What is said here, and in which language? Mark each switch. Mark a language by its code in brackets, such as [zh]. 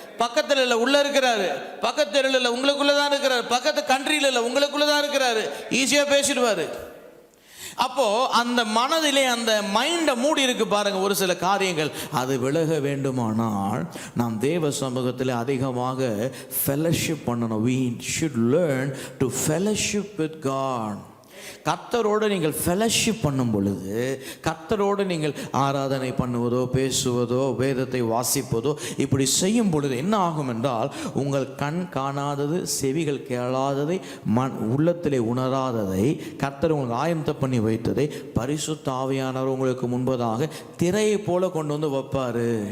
[ta] பக்கத்தில் இல்லை, உள்ள இருக்கிறாரு. பக்கத்தில் இல்லை, உங்களுக்குள்ளதான் இருக்கிறாரு. பக்கத்து கண்ட்ரியில் இல்லை, உங்களுக்குள்ளதான் இருக்கிறாரு. ஈஸியா பேசிடுவாரு. அப்போ அந்த மனதிலே அந்த மைண்டை மூடி இருக்கு பாருங்க ஒரு சில காரியங்கள். அது விலக வேண்டுமானால் நாம் தேவ சமூகத்தில் அதிகமாக ஃபெலோஷிப் பண்ணணும். [en] we should learn to fellowship with God. [ta] கர்த்தரோடு நீங்கள் ஃபெலோஷிப் பண்ணும் பொழுது, கர்த்தரோடு நீங்கள் ஆராதனை பண்ணுவதோ, பேசுவதோ, வேதத்தை வாசிப்பதோ இப்படி செய்யும் பொழுது என்ன ஆகும் என்றால், உங்கள் கண் காணாதது, செவிகள் கேளாததை, உள்ளத்திலே உணராததை கர்த்தர் உங்களுக்கு ஆயத்தம் பண்ணி வைத்ததை பரிசுத்த ஆவியானவர் உங்களுக்கு முன்பதாக திரையை போல கொண்டு வந்து வைப்பாரு.